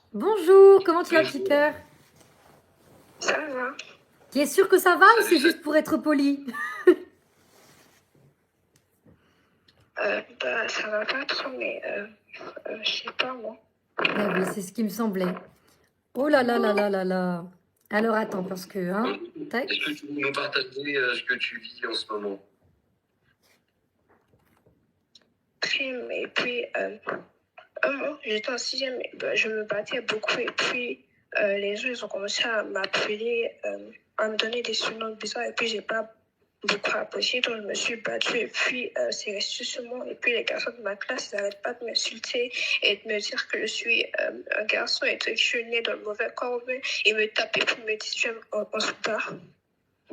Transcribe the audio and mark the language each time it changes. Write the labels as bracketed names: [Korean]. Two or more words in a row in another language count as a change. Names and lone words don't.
[French] Bonjour, comment tu vas, petit cœur? Ça va? Tu es sûr que ça va ou c'est juste pour être poli? Bah, ça va pas trop, mais je sais pas, moi. Ah oui, c'est ce qui me semblait. Oh là là là là là là. Alors attends, parce que... Hein, tac. Est-ce que tu veux nous partager ce que tu vis en ce moment? Et puis, moi, j'étais en 6e, bah, je me battais beaucoup, et puis les gens, ils ont commencé à m'appeler, à me donner des surnoms bizarres, et puis j'ai pas beaucoup apprécié, donc je me suis battue, et puis c'est resté sur moi, et puis les garçons de ma classe, ils n'arrêtent pas de m'insulter et de me dire que je suis un garçon et que je suis née dans le mauvais corps, ils me tapaient pour me dire on se bat.